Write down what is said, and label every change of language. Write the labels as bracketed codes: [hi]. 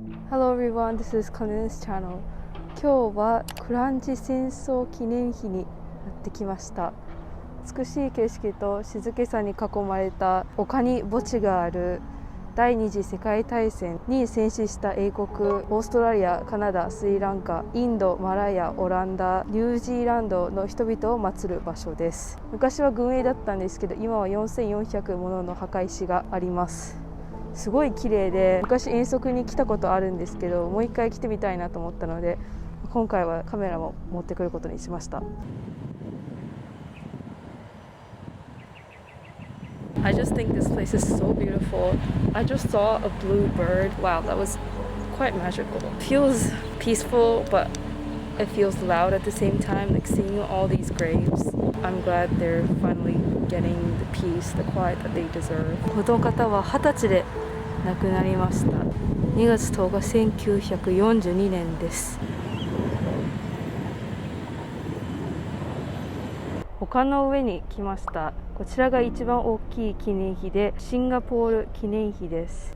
[en] Hello everyone, this is Kane's channel. [ja] 今日はクランジ戦争記念碑にやってきました。美しい景色と静けさに囲まれた丘に墓地がある第二次世界大戦に戦死した英国、オーストラリア、カナダ、スリランカ、インド、マラヤ、オランダ、ニュージーランドの人々を祀る場所です。昔は軍営だったんですけど、今は4400ものの墓石があります。すごい綺麗で、昔遠足に来たことあるんですけど、もう一回来てみたいなと思ったので、今回はカメラも持ってくることにしました。 [en] I just think this place is so beautiful. I just saw a blue bird. Wow, that was quite magical. It feels peaceful, but it feels loud at the same time, like seeing all these graves. I'm glad they're finally getting the peace, the quiet that they deserve. [ja] この方は20歳で亡くなりました。2月10日、1942年です。丘の上に来ました。こちらが一番大きい記念碑で、シンガポール記念碑です。